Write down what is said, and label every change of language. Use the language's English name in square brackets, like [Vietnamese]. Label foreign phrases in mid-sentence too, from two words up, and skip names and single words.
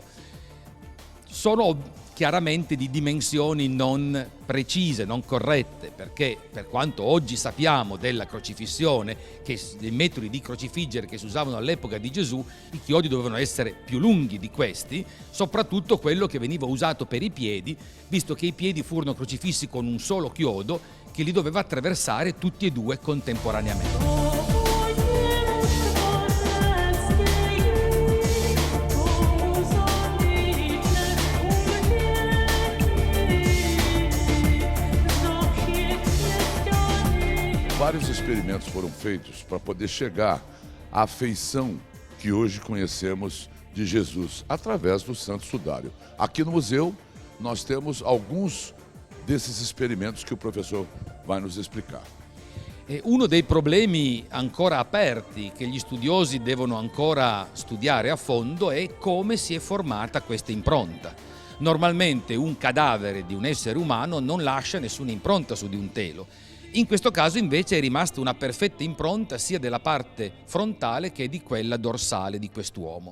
[Italian] Sono chiaramente di dimensioni non precise, non corrette, perché per quanto oggi sappiamo della crocifissione, dei metodi di crocifiggere che si usavano all'epoca di Gesù, i chiodi dovevano essere più lunghi di questi, soprattutto quello che veniva usato per i piedi, visto che i piedi furono crocifissi con un solo chiodo che li doveva attraversare tutti e due contemporaneamente. [Portuguese] Vários experimentos foram feitos para poder chegar à feição que hoje conhecemos de Jesus, através do Santo Sudário. Aqui no museu, nós temos alguns desses experimentos que o professor vai nos explicar. [Italian] Uno dei problemi ancora aperti che gli studiosi devono ancora studiare a fondo è come si è formata questa impronta. Normalmente un cadavere di un essere umano non lascia nessuna impronta su di un telo. In questo caso invece è rimasta una perfetta impronta sia della parte frontale che di quella dorsale di quest'uomo.